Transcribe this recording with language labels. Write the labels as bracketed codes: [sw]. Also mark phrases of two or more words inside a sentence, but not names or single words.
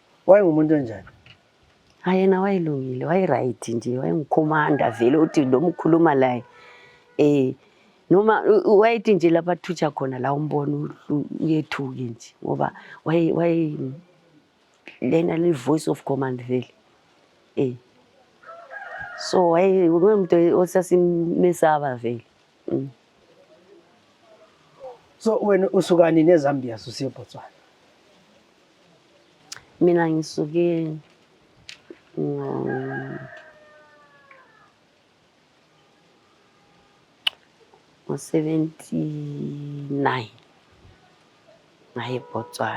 [nd] Wayengumuntu onjani? Yena wayelungile, wayeright nje, wayengukhomanda vele uthi noma ukhuluma laye noma wayethi nje lapha thutsha khona la umbona uyethuke nje ngoba lena le [en] voice of command [nd] vele. So umuntu osasimesaba vele. So wena usukani neZambia susiye Botswana? Mina ngisuke ngo-79 ngaye Botswana.